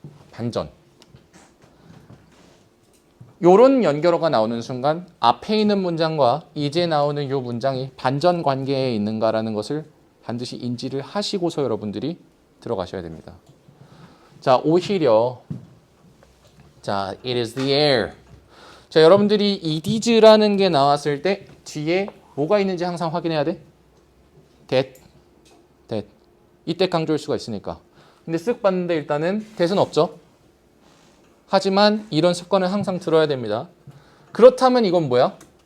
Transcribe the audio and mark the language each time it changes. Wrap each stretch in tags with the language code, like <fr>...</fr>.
<ko>반전. 요런 연결어가 나오는 순간 앞에 있는 문장과 이제 나오는 이 문장이 반전 관계에 있는가라는 것을 반드시 인지를 하시고서 여러분들이 들어가셔야 됩니다. 자, 오히려 자,</ko> <en>it is the air.</en> <ko>자, 여러분들이 it is라는 게 나왔을 때 뒤에 뭐가 있는지 항상 확인해야 돼. that. 이때 강조할 수가 있으니까. 근데 쓱 봤는데 일단은 that은 없죠. 하지만 이런 습관을 항상 들어야 됩니다. 그렇다면 이건 뭐야?</ko>